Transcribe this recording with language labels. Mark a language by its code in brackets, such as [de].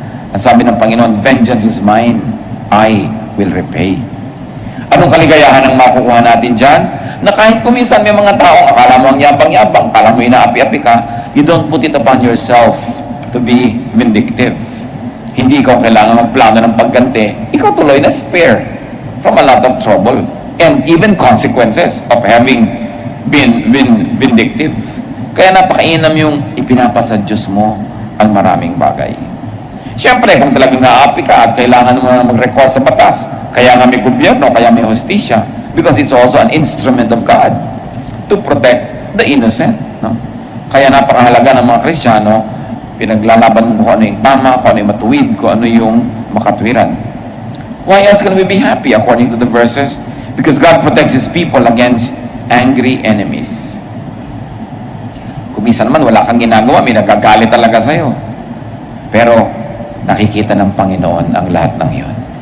[tl] Ang sabi ng Panginoon, [en] vengeance is mine, I will repay. [tl] Anong kaligayahan ang makukuha natin dyan? Na kahit kuminsan may mga tao, akala mo ang yabang-yabang, akala mo inaapi-api ka, [en] you don't put it upon yourself to be vindictive. [tl] Hindi ikaw kailangan magplano ng pagganti. Ikaw tuloy na [en] spare from a lot of trouble and even consequences of having been vindictive. [tl] Kaya napakainam yung ipinapasa Diyos mo ang maraming bagay. Siyempre, kung talagang naapi ka at kailangan mo na mag-recourse sa batas, kaya nga may gobyerno, kaya may hustisya, [en] because it's also an instrument of God to protect the innocent. [tl] No? Kaya napakahalaga ng mga Kristiyano, pinaglalaban mo kung ano yung tama, kung ano yung matuwid, kung ano yung makatwiran. [en] Why else can we be happy according to the verses? Because God protects His people against angry enemies. [tl] Kung minsan naman wala kang ginagawa, may nagagalit talaga sa'yo. Pero nakikita ng Panginoon ang lahat ng iyon.